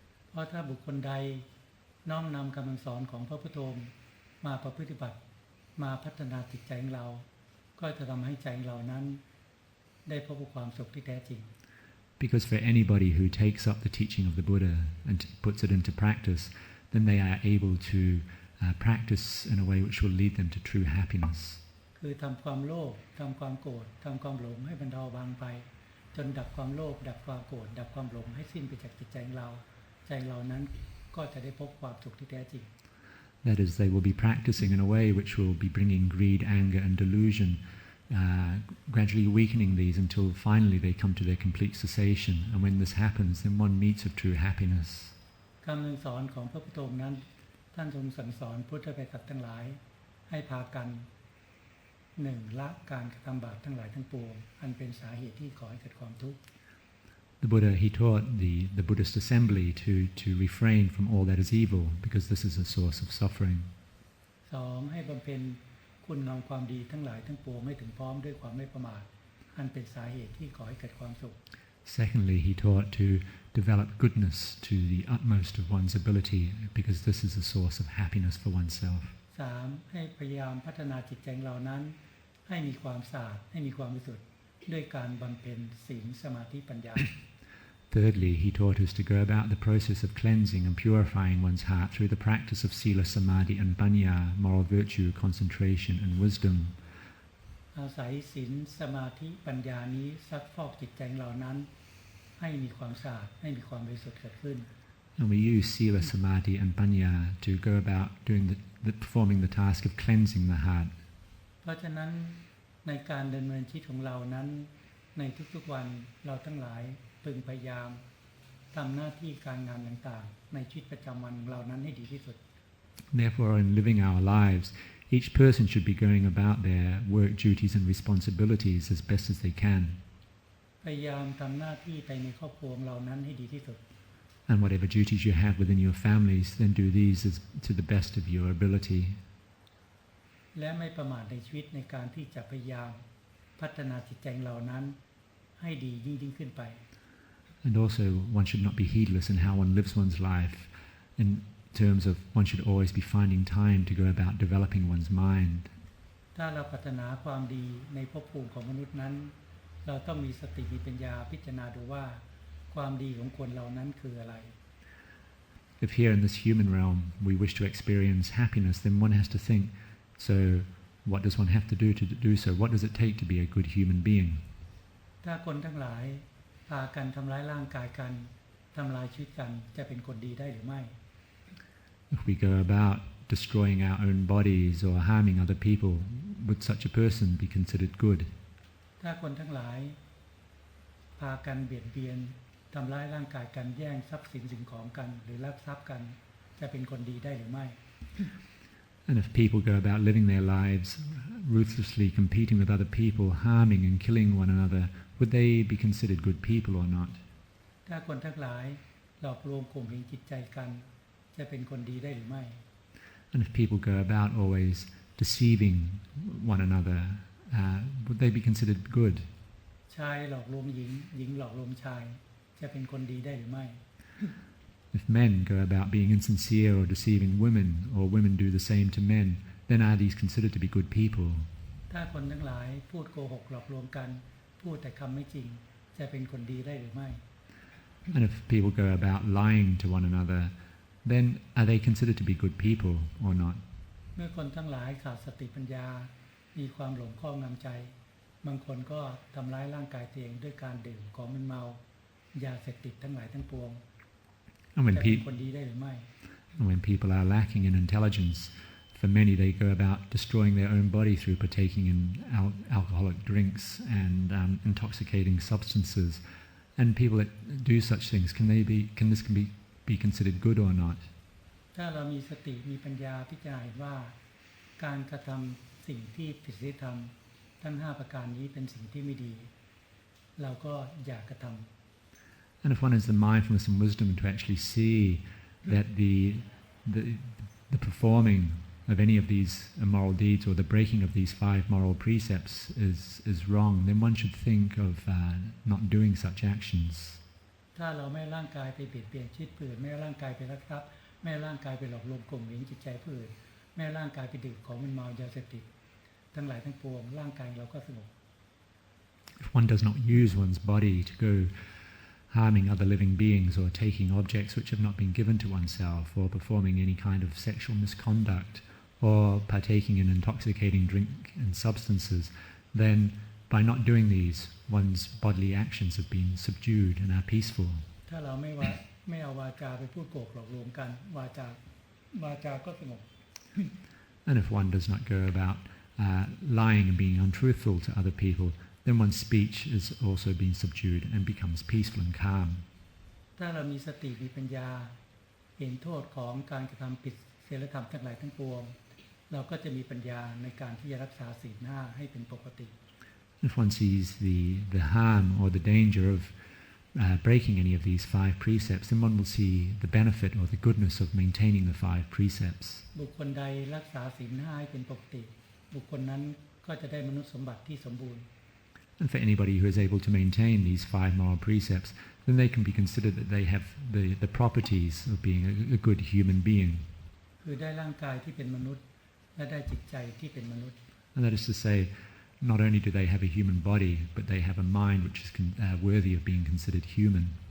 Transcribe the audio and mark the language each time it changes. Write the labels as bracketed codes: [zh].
[th] เพราะถ้าบุคคลใดน้อมนำคำสั่งสอนของพระพุทธองค์มาประพฤติบัติมาพัฒนาจิตใจของเราก็จะทำให้ใจของเรานั้นได้พบกับความสุขที่แท้จริง [en] Because for anybody who takes up the teaching of the Buddha and puts it into practice, then they are able to practice in a way which will lead them to true happiness. [th] คือทำความโลภทำความโกรธทำความหลงให้บรรเทาบางไปจนดับความโลภดับความโกรธดับความหลงให้สิ้นไปจากจิตใจของเราใจเรานั้นก็จะได้พบความสุขที่แท้จริง [en] That is, they will be practicing in a way which will be bringing greed, anger and delusion, gradually weakening these until finally they come to their complete cessation. And when this happens, then one meets with true happiness. [th] คำสั่งสอนของพระพุทธองค์นั้นท่านทรงสั่งสอนพุทธบริษัททั้งหลายให้พากันหนึ่งละการกระทำบาปทั้งหลายทั้งปวงอันเป็นสาเหตุที่ก่อให้เกิดความทุกข์ [en] The Buddha, he taught the Buddhist assembly to refrain from all that is evil, because this is a source of suffering. [th] สองให้บำเพ็ญคุณงามความดีทั้งหลายทั้งปวงไม่ถึงพร้อมด้วยความไม่ประมาทอันเป็นสาเหตุที่ก่อให้เกิดความสุข [en] Secondly, he taught to develop goodness to the utmost of one's ability, because this is a source of happiness for oneself. [th] สามให้พยายามพัฒนาจิตใจของเรานั้นให้มีความสะอาดให้มีความบริสุทธิ์ด้วยการบำเพ็ญศีลสมาธิปัญญา [en] Thirdly, he taught us to go about the process of cleansing and purifying one's heart through the practice of sila, samadhi and panya, moral virtue, concentration and wisdom. [th] อาศัยศีลสมาธิปัญญานี้ซักฟอกจิตใจของเรานั้นให้มีความสะอาดให้มีความบริสุทธิ์เกิดขึ้น [en] And we use sila, samadhi and panya to go about performing the task of cleansing the heart. [th] เพราะฉะนั้นในการดำเนินชีวิตของเรานั้นในทุกๆวันเราทั้งหลายพึงพยายามทำหน้าที่การงานต่างๆในชีวิตประจำวันของเรานั้นให้ดีที่สุด [en] Therefore, in living our lives, each person should be going about their work duties and responsibilities as best as they can. [th] พยายามทำหน้าที่ไปในครอบครัวของเรานั้นให้ดีที่สุด [en] And whatever duties you have within your families, then do these to the best of your ability. [th] และไม่ประมาทในชีวิตในการที่จะพยายามพัฒนาจิตใจของเรานั้นให้ดียิ่งขึ้นไป [en] And also, one should not be heedless in how one lives one's life, in terms of one should always be finding time to go about developing one's mind. [th] ถ้าเราพัฒนาความดีในภพภูมิของมนุษย์นั้นเราต้องมีสติมีปัญญาพิจารณาดูว่าความดีของคนเรานั้นคืออะไร [en] If here in this human realm we wish to experience happiness, then one has to think, so what does one have to do so? What does it take to be a good human being? [th] ถ้าคนทั้งหลายพากันทำร้ายร่างกายกันทำลายชีวิตกันจะเป็นคนดีได้หรือไม่ [en] If we go about destroying our own bodies or harming other people, would such a person be considered good? [th] ถ้าคนทั้งหลายพากันเบียดเบียนทำร้ายร่างกายกันแย่งทรัพย์สินสิ่งของกันหรือลักทรัพย์กันจะเป็นคนดีได้หรือไม่ [en] And if people go about living their lives ruthlessly competing with other people, harming and killing one another, would they be considered good people or not? [th] ถ้าคนทั้งหลายหลอกลวงข่มเหงจิตใจกันจะเป็นคนดีได้หรือไม่ [en] And if people go about always deceiving one another, would they be considered good? [th] ชายหลอกลวงหญิงหญิงหลอกลวงชายจะเป็นคนดีได้หรือไม่ [en] If men go about being insincere or deceiving women, or women do the same to men, then are these considered to be good people? [th] ถ้าคนทั้งหลายพูดโกหกหลอกลวงกันพูดแต่คำไม่จริงจะเป็นคนดีได้หรือไม่ [en] And if people go about lying to one another, then are they considered to be good people or not? [th] เมื่อคนทั้งหลายขาดสติปัญญามีความหลงครอบงำใจบางคนก็ทำร้ายร่างกายตัวเองด้วยการดื่มของมึนเมายาเสพติดทั้งหลายทั้งปวง [en] And when [th] จะเป็นคนดีได้หรือไม่ [en] people are lacking in intelligence, for many they go about destroying their own body through partaking in alcoholic drinks and intoxicating substances. And people that do such things, can this be considered good or not? [th] ถ้าเรามีสติมีปัญญาพิจารณาเห็นว่าการกระทำสิ่งที่ผิดศีลธรรมทั้ง5ประการนี้เป็นสิ่งที่ไม่ดีเราก็อย่ากระทำ [en] And if one has the mindfulness and wisdom to actually see that the performing of any of these immoral deeds or the breaking of these 5 moral precepts is wrong, then one should think of not doing such actions. [th] ถ้าเราไม่ร่างกายไปเบียดเบียนชีวิตผู้อื่นไม่ร่างกายไปลักทรัพย์ไม่ร่างกายไปหลอกลวงข่มเหงจิตใจผู้อื่นไม่ร่างกายไปดื่มของมึนเมายาเสพติดทั้งหลายทั้งปวงร่างกายเราก็สงบ [en] If one does not use one's body to go harming other living beings or taking objects which have not been given to oneself or performing any kind of sexual misconduct or partaking in intoxicating drink and substances, then by not doing these, one's bodily actions have been subdued and are peaceful. [th] ถ้าเราไม่เอาวาจาไปพูดโกหกหลอกลวงกันวาจาก็สงบ [en] And if one does not go about lying and being untruthful to other people, then one's speech is also being subdued and becomes peaceful and calm. [th] ถ้าเรามีสติมีปัญญาเห็นโทษของการกระทำผิดศีลธรรมทั้งหลายทั้งปวงเราก็จะมีปัญญาในการที่จะรักษาศีล5ให้เป็นปกติ [en] If one sees the harm or the danger of breaking any of these 5 precepts, then one will see the benefit or the goodness of maintaining the 5 precepts. [th] บุคคลใดรักษาศีล5ให้เป็นปกติบุคคลนั้นก็จะได้มนุษย์สมบัติที่สมบูรณ์ [en] And for anybody who is able to maintain these 5 moral precepts, then they can be considered that they have the properties of being a good human being. [th] คือได้ร่างกายที่เป็นมนุษย์และได้จิตใจที่เป็นมนุษย์ [en] And that is to say, not only do they have a human body, but they have a mind which is worthy of being considered human.